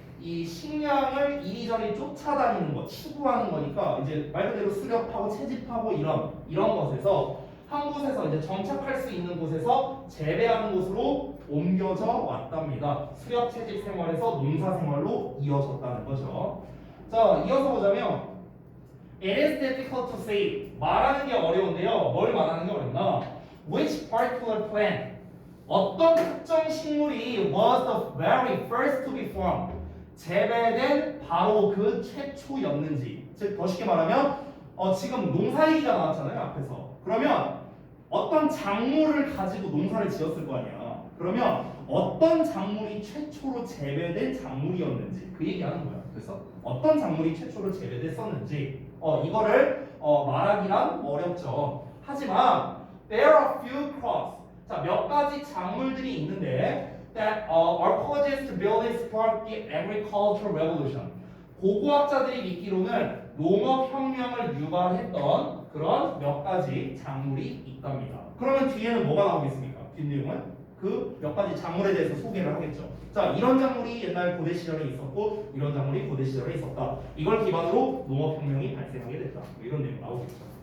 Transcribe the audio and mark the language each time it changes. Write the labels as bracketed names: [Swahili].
[Korean] 이 식량을 이리저리 쫓아다니는 것, 추구하는 거니까 이제 말 그대로 수렵하고 채집하고 이런 것에서 한 곳에서 이제 정착할 수 있는 곳에서 재배하는 곳으로 옮겨져 왔답니다. 수렵 채집 생활에서 농사 생활로 이어졌다는 거죠. 자, 이어서 보자면 [English] It is difficult to say. [Korean] 말하는 게 어려운데요. 뭘 말하는 게 어렵나? [English] Which particular plant? [Korean] 어떤 특정 식물이 [English] was the very first to be formed? [Korean] 재배된 바로 그 최초였는지. 즉, 더 쉽게 말하면 지금 농사 얘기가 나왔잖아요. 앞에서. 그러면 어떤 작물을 가지고 농사를 지었을 거 아니야. 그러면 어떤 작물이 최초로 재배된 작물이었는지 그 얘기하는 거야. 그래서 어떤 작물이 최초로 재배됐었는지 이거를 말하기란 어렵죠. 하지만 [English] there are few crops. [Korean] 자, 몇 가지 작물들이 있는데 [English] that are causes to build and support the agricultural revolution. [Korean] 고고학자들이 믿기로는 농업혁명을 유발했던 그런 몇 가지 작물이 있답니다. 그러면 뒤에는 뭐가 나오겠습니까? 뒷내용은 그 몇 가지 작물에 대해서 소개를 하겠죠. 자, 이런 작물이 옛날 고대 시절에 있었고 이런 작물이 고대 시절에 있었다. 이걸 기반으로 농업혁명이 발생하게 됐다. 뭐 이런 내용 나오겠죠.